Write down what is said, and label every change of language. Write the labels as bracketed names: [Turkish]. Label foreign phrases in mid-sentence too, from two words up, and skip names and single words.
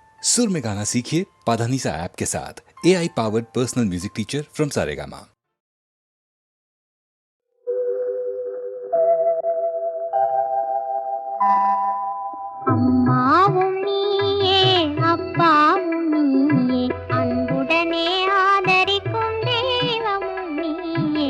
[Hindi] सुर में गाना सीखिए पाधानीसा ऐप के साथ। [English] AI powered personal music teacher from [Hindi] सारेगामा। [Tamil] அம்மாவும் நீயே அப்பாவும் நீயே அன்புடனே ஆதரிக்கும் தெய்வமும் நீயே.